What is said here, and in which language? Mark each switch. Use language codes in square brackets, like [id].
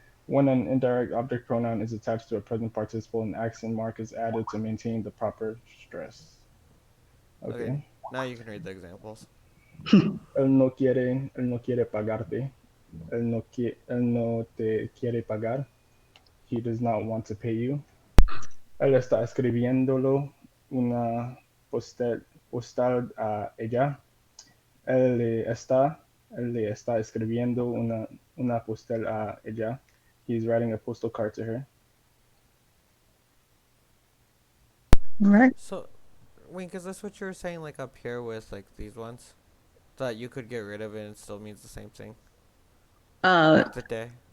[en] When an indirect object pronoun is attached to a present participle, an accent mark is added to maintain the proper stress. Okay. Okay. Now you can read the examples. [es] Él no quiere pagarte. Él no te quiere pagar. [en] He does not want to pay you. [es] Él está escribiéndolo una postal a ella. Él le está escribiendo una postal a ella. [en] He's writing a postal card to her. All right. So, Wink, is this what you were saying like up here with like these ones? That you could get rid of it and it still means the same thing? Uh, Like the day?